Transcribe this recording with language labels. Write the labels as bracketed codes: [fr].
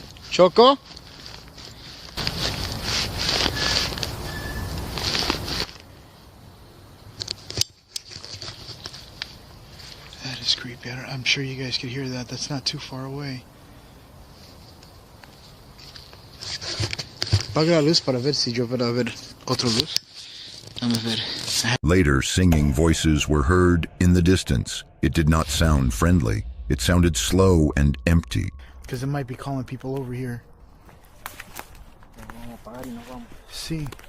[en] Choco? That is creepy. I'm sure you guys could hear that. That's not too far away. [es] Apaga la luz para ver si yo puedo ver otra luz. Vamos a ver. [en] Later, singing voices were heard in the distance. It did not sound friendly. It sounded slow and empty. Because it might be calling people over here. See.